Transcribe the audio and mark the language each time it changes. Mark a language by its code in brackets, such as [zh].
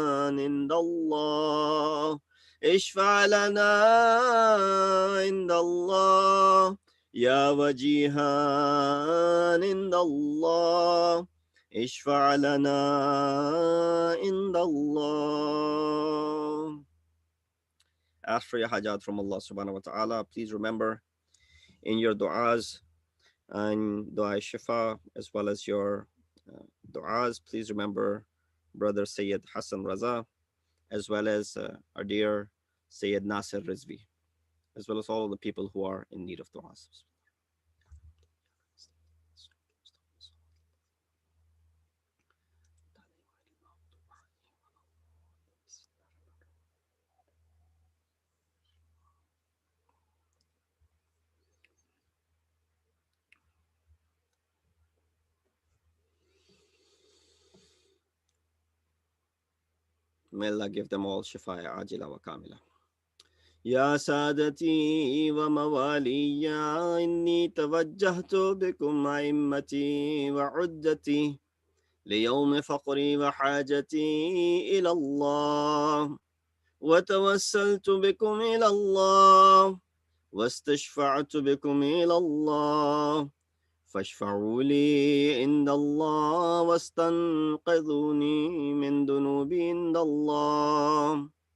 [ar] عند الله، اشفع لنا عند الله، يا وجيها عند الله، اشفع لنا عند الله. [en] Ask for your hajat from Allah subhanahu wa ta'ala. Please remember in your du'as and dua shifa, as well as your du'as, please remember brother Sayyid Hassan Raza, as well as our dear Sayyid Nasir Rizvi, as well as all of the people who are in need of du'as. May Allah give them all [ar] shifaya ajila wa kamila. يا سادتي وموالي، إني توجهت بكم أئمتي وعدتي ليوم فقري وحاجتي إلى الله، وتوسلت بكم إلى الله، واستشفعت بكم إلى الله، فاشفعوا لي عند الله، واستنقذوني من ذنوبي عند الله،